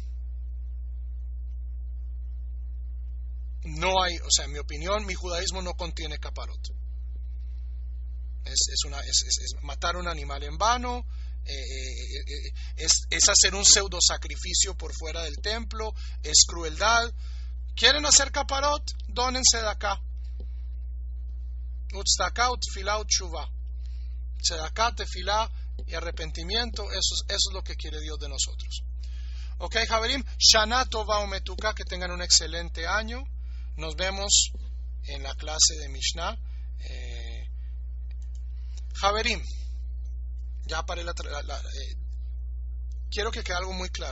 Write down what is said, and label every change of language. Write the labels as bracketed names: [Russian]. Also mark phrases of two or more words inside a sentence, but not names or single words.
[Spanish] No hay, en mi opinión, mi judaísmo no contiene caparot. Es matar un animal en vano, es hacer un pseudo sacrificio por fuera del templo, es crueldad. ¿Quieren hacer caparot? Dónense de acá. [Hebrew] וצדקה, ותפילה, ותשובה. [Spanish] Tzedaká, tefilá y arrepentimiento, eso es lo que quiere Dios de nosotros. Ok, Haverim, [Hebrew] שנה טובה ומתוקה, [Spanish] que tengan un excelente año. Nos vemos en la clase de Mishnah. Haverim, ya paré quiero que quede algo muy claro.